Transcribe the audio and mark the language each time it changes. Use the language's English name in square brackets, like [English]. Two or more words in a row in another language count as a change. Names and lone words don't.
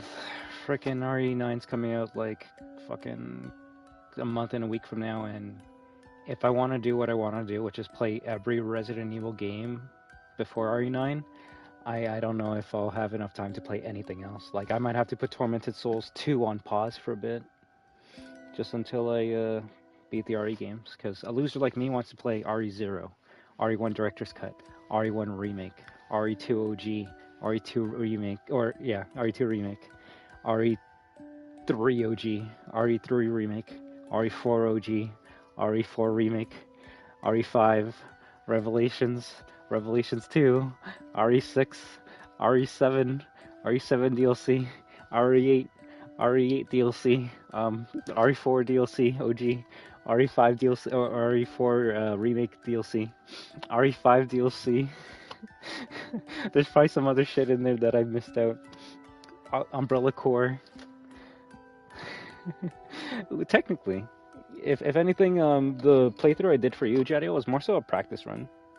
[English] Frickin' RE9's coming out like fucking a month and a week from now, and if I want to do what I want to do, which is play every Resident Evil game before RE9, I don't know if I'll have enough time to play anything else. Like, I might have to put Tormented Souls 2 on pause for a bit, just until I beat the RE games, because a loser like me wants to play RE0, RE1 Director's Cut, RE1 Remake, RE2 OG, RE2 Remake, RE2 Remake, RE3 OG, RE3 Remake, RE4 OG, RE4 Remake, RE5, Revelations, Revelations 2, RE6, RE7, RE7 DLC, RE8, RE8 DLC, RE4 DLC OG, RE5 DLC, or RE4 Remake DLC, RE5 DLC. There's probably some other shit in there that I missed out. Umbrella Core. Technically, if anything, the playthrough I did for you, Jadio, was more so a practice run.